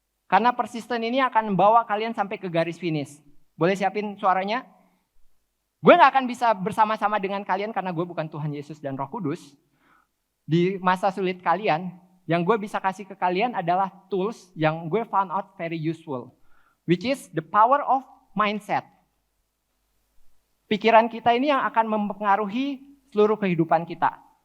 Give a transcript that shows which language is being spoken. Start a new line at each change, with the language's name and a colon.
Indonesian: Karena persisten ini akan membawa kalian sampai ke garis finish. Boleh siapin suaranya? Gue gak akan bisa bersama-sama dengan kalian karena gue bukan Tuhan Yesus dan Roh Kudus. Di masa sulit kalian, yang gue bisa kasih ke kalian adalah tools yang gue
English: found out very useful. Which is the power of mindset.
Indonesian: Pikiran kita ini yang akan mempengaruhi seluruh kehidupan kita.